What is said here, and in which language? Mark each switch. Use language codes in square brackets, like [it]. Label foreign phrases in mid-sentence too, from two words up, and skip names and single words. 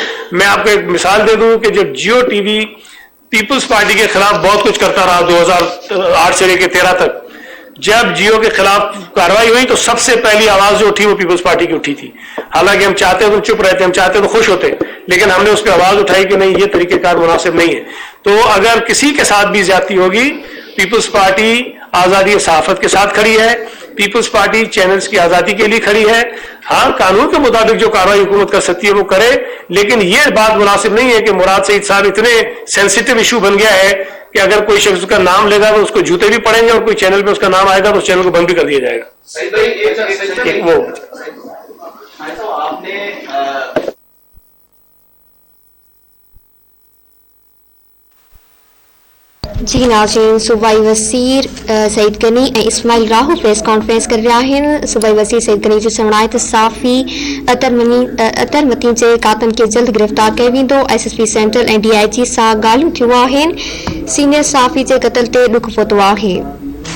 [ur] میں آپ کو ایک مثال دے دوں کہ جب جیو TV پیپلز پارٹی کے خلاف بہت کچھ کرتا رہا 2008 سے لے کے 13 تک, جب جیو کے خلاف کارروائی ہوئی تو سب سے پہلی آواز جو اٹھی وہ پیپلز پارٹی کی اٹھی تھی. حالانکہ ہم چاہتے تو چپ رہتے, ہم چاہتے تو خوش ہوتے, لیکن ہم نے اس پہ آواز اٹھائی کہ نہیں, یہ طریقہ کار مناسب نہیں ہے. تو اگر کسی کے ساتھ بھی زیادتی ہوگی, پیپلز پارٹی آزادی صحافت کے ساتھ کھڑی ہے، پیپلز پارٹی چینلز کی آزادی کے لیے کھڑی ہے. ہاں، قانون کے مطابق جو کارروائی حکومت کر سکتی ہے وہ کرے، لیکن یہ بات مناسب نہیں ہے کہ مراد سعید صاحب اتنے سینسیٹو ایشو بن گیا ہے کہ اگر کوئی شخص اس کا نام لے گا تو اس کو جوتے بھی پڑیں گے اور کوئی چینل پہ اس کا نام آئے گا تو اس چینل کو بند بھی کر دیا جائے گا. वो आपने [sd] जी नाज़रीन, सूबाई वज़ीर सईद गनी ऐं इस्माइल राहू प्रेस कॉन्फ्रेंस कर रहा आहिनि। सूबाई वज़ीर सईद गनी जो चवणु आहे त साफ़ी अतर मतीन जे कातनि खे जल्द गिरफ़्तार कयो वेंदो। SSP सेंट्रल ऐं DIG सां ॻाल्हियूं थियूं आहिनि। सीनियर साफ़ी जे क़त्ल ते ॾुख पहुतो आहे।